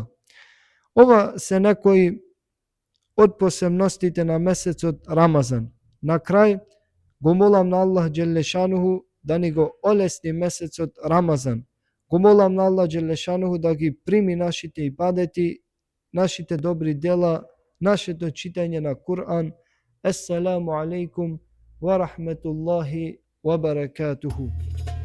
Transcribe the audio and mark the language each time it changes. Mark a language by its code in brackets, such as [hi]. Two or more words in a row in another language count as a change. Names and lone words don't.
[mk] Ова се некои од посебностите на месецот Рамазан. На крај, го молам на Аллах Джелешануху да ни го олесни месецот Рамазан. Го молам на Аллах Джелешануху да ги прими нашите ибадети, нашите добри дела, нашето читање на Кур'ан. [ar] السلام عليكم ورحمة الله وبركاته.